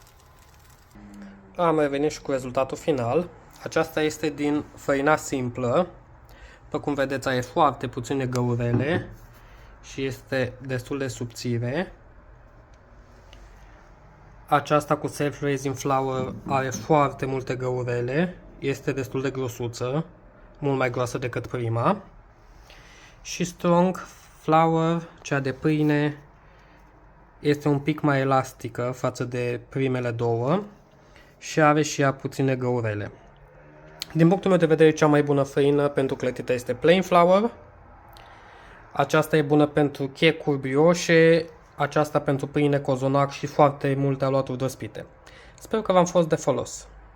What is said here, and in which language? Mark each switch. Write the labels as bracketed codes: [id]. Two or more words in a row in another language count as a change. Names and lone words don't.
[ro] Am revenit și cu rezultatul final. Aceasta este din făina simplă. După cum vedeți, are foarte puține găurele și este destul de subțire. Aceasta cu [en] self-raising flour [ro] are foarte multe găurele, este destul de grosuță, mult mai groasă decât prima. [en] Și strong flour, [ro] cea de pâine, este un pic mai elastică față de primele două și are și ea puține găurele. Din punctul meu de vedere, cea mai bună făină pentru clătită este [en] plain flour. [ro] Aceasta e bună pentru checuri brioșe, aceasta pentru pâine, cozonac și foarte multe aluaturi dospite. Sper că v-am fost de folos.